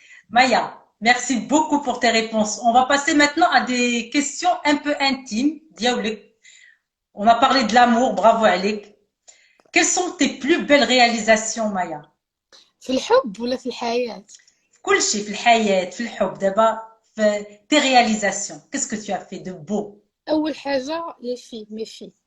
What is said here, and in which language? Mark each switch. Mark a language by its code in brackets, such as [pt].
[fr] Maya, merci beaucoup pour tes réponses. On va passer maintenant à des questions un peu intimes. Diaoulek. On a parlé de l'amour, bravo Alek. Quelles sont tes plus belles réalisations, Maya? [ar] في الحب ولا في الحياة؟ في كل شيء، في الحياة، في الحب. دابا في tes réalisations. [fr] Qu'est-ce que tu as fait de beau? [ar] أول حاجة [fr] les filles, mes filles.